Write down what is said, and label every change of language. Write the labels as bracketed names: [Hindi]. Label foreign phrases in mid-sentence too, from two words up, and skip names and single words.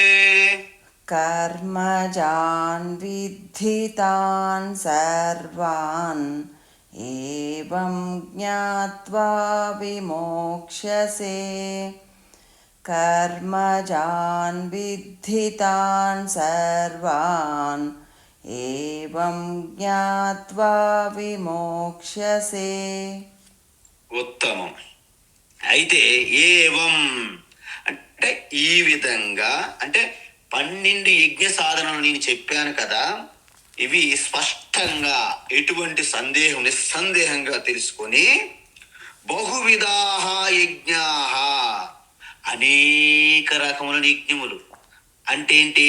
[Sanskrit] कर्मजान् विद्धि तान् सर्वान् एवं ज्ञात्वा विमोक्ष्यसे कर्मजान् विद्धि तान् सर्वान् एवं ज्ञात्वा विमोक्ष्यसे [Telugu] ఉత్తమం. అయితే ఏవం అంటే ఈ విధంగా, అంటే 12 యజ్ఞ సాధనలు నేను చెప్పాను కదా, ఇవి స్పష్టంగా ఎటువంటి సందేహం నిస్సందేహంగా తెలుసుకొని [Sanskrit] బహువిధాః యజ్ఞాః [Telugu] అనేక రకముల యజ్ఞములు అంటే ఏంటి?